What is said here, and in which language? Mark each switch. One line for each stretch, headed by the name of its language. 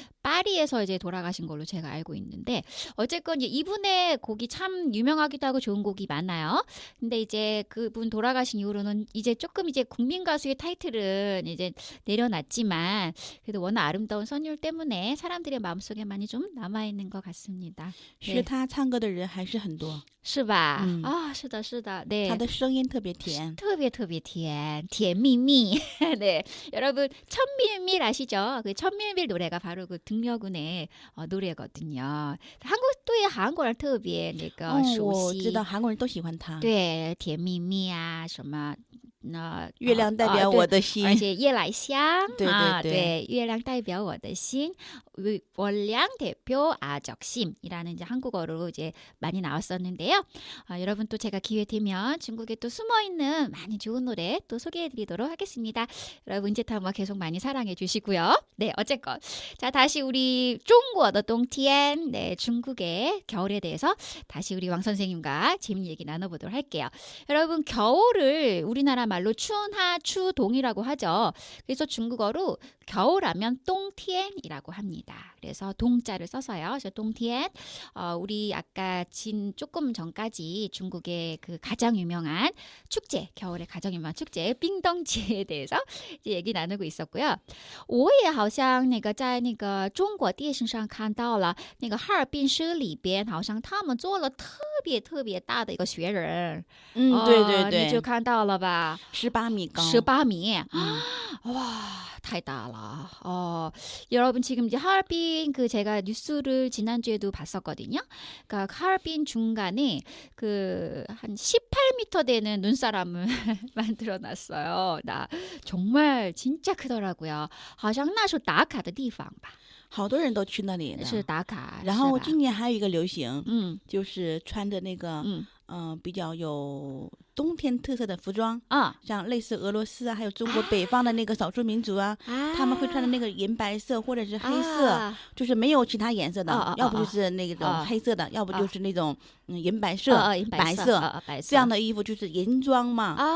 Korean: 파리에서 이제 돌아가신 걸로 제가 알고 있는데, 어쨌건 이제 이분의 곡이 참 유명하기도 하고 좋은 곡이 많아요. 근데 이제 그분 돌아가신 이후로는 이제 조금 이제 국민 가수의 타이틀은 이제 내려놨지만, 그래도 워낙 아름다운 선율 때문에 사람들의 마음속에 많이 좀 남아있는 것 같습니다.
Chinese: 学他唱歌的人还是很多。是吧？是的，是的。네. 他的声音特别甜，特别甜，甜蜜蜜。
Korean: 네, 여러분 천밀밀 아시죠? 그 천밀밀 노래가 바로 그 등려군의 노래거든요. 한국도
Chinese: 한국人特别那个熟悉。我知道韩国人都喜欢他。对，甜蜜蜜啊，什么。月亮代表我的心，而且夜来香，对，月亮代表我的心，
Korean: 월량 대표 아적심이라는 이제 한국어로 이제 많이 나왔었는데요. 여러분 또 제가 기회 되면 중국에 또 숨어 있는 많이 좋은 노래 또 소개해드리도록 하겠습니다. 여러분 은재탐험 계속 많이 사랑해 주시고요. 네, 어쨌건 자 다시 우리 중국의冬天, 네, 중국의 겨울에 대해서 다시 우리 왕 선생님과 재밌는 얘기 나눠보도록 할게요. 여러분 겨울을 우리나라 말로 추운하, 추동이라고 하죠. 그래서 중국어로 겨울하면冬天이라고 합니다. 그래서 동자를 써서요. 그래서冬天. 우리 아까 조금 전까지 중국의 그 가장 유명한 축제, 겨울에 가장 유명한 축제 빙덩지에 대해서 이제 얘기 나누고 있었고요.
Chinese: 我也好像那个在那个中国电视上看到了那个哈尔滨市里边好像他们做了特别特别大的一个雪人。对对对，你就看到了吧 18米高。
Korean: 18미. 와,
Chinese: 太大了.
Korean: 여러분 지금 이제 하얼빈 그 제가 뉴스를 지난주에도 봤었거든요. 그러니까 하얼빈 중간에 그 한 18m 되는 눈사람을 만들어 놨어요. 나 정말 진짜 크더라고요.
Chinese: 好像那是打卡的地方吧。好多人都去那里的，是打卡。然后今年还有一个流行，就是穿着那个比较有冬天特色的服装啊，像类似俄罗斯啊，还有中国北方的那个少数民族啊，他们会穿的那个银白色或者是黑色，就是没有其他颜色的，要不就是那种黑色的，要不就是那种银白色、白色这样的衣服，就是银装嘛。